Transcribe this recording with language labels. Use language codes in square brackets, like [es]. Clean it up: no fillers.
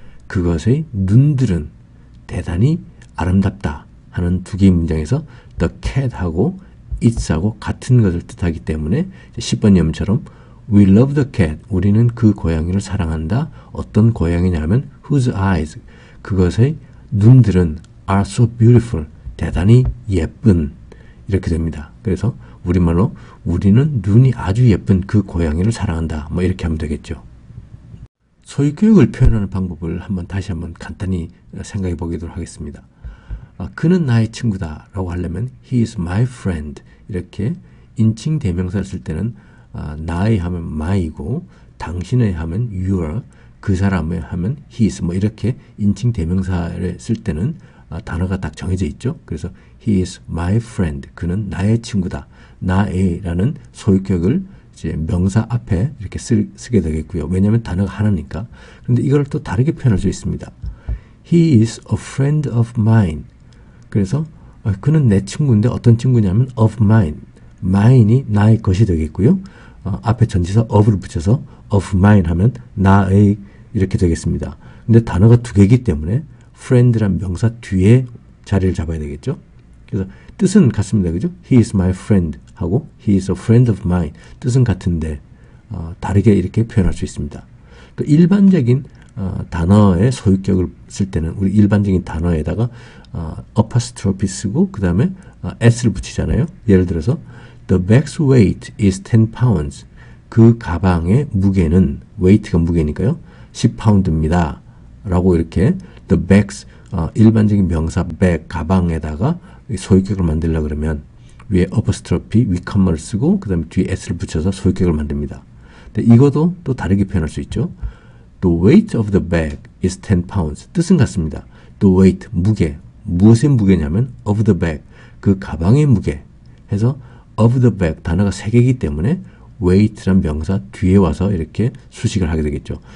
[ko] 그것의 눈들은 대단히 아름답다 하는 두 개의 문장에서 the cat하고 its하고 같은 것을 뜻하기 때문에 10번 예문처럼 [en] We love the cat. [ko] 우리는 그 고양이를 사랑한다. 어떤 고양이냐면 [en] whose eyes. [ko] 그것의 눈들은 [en] are so beautiful. [ko] 대단히 예쁜. 이렇게 됩니다. 그래서 우리말로 우리는 눈이 아주 예쁜 그 고양이를 사랑한다. 뭐 이렇게 하면 되겠죠. 소유교육을 표현하는 방법을 다시 한번 간단히 생각해 보도록 하겠습니다. 그는 나의 친구다 라고 하려면 [en] he is my friend [ko] 이렇게 인칭 대명사를 쓸 때는 나의 하면 my이고 당신의 하면 your 그 사람의 하면 his 뭐 이렇게 인칭 대명사를 쓸 때는 단어가 딱 정해져 있죠. 그래서 [en] he is my friend [ko] 그는 나의 친구다. 나의라는 소유격을 이제 명사 앞에 이렇게 쓰게 되겠고요. 왜냐하면 단어가 하나니까. 그런데 이걸 또 다르게 표현할 수 있습니다. [en] He is a friend of mine. [ko] 그래서 그는 내 친구인데 어떤 친구냐면 [en] of mine. [ko] mine이 나의 것이 되겠고요. 앞에 전치사 of를 붙여서 of mine 하면 나의 이렇게 되겠습니다. 근데 단어가 두 개이기 때문에 friend란 명사 뒤에 자리를 잡아야 되겠죠. 그래서 뜻은 같습니다. 그죠? [en] He is my friend [ko] 하고 [en] He is a friend of mine. [ko] 뜻은 같은데 다르게 이렇게 표현할 수 있습니다. 그러니까 일반적인 단어의 소유격을 쓸 때는 우리 일반적인 단어에다가 apostrophe 쓰고 그 다음에 s를 붙이잖아요. 예를 들어서 [en] The bag's weight is 10 pounds. [ko] 그 가방의 무게는 weight가 무게니까요. 10파운드입니다. 라고 이렇게 the bags 일반적인 명사 bag 가방에다가 소유격을 만들려고 그러면 위에 apostrophe 위컴마를 쓰고 그 다음에 뒤에 s를 붙여서 소유격을 만듭니다. 근데 이것도 또 다르게 표현할 수 있죠. [en] The weight of the bag is 10 pounds. [ko] 뜻은 같습니다. [en] The weight, [ko] 무게. 무엇의 무게냐면 [en] of the bag, [ko] 그 가방의 무게 해서 of the bag 단어가 세 개이기 때문에 weight란 명사 뒤에 와서 이렇게 수식을 하게 되겠죠.